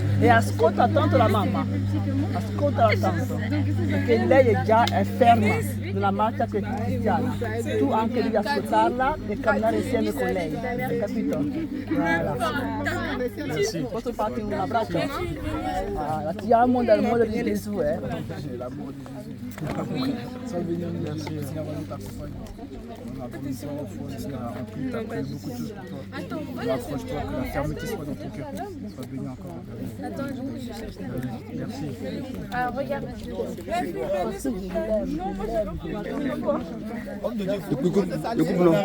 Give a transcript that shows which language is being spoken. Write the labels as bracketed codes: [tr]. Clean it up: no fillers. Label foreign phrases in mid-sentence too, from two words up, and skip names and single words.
[it] E ascolta tanto la mamma, ascoltala tanto, perché lei è ferma nella marcia cristiana. Tu anche devi ascoltarla e camminare insieme con lei, hai capito? [fr] Merci. [it] Posso farti un abbraccio? Ti amo dall'amore di Gesù, [fr] L'amour de Jésus. Sois béni, merci. t'accompagne. On a besoin, il a rempli, t'as appris beaucoup de choses pour toi. Accroche-toi, que la fermeté soit dans ton cœur. Sois béni encore. Merci. Ah, regarde. Le couple, non.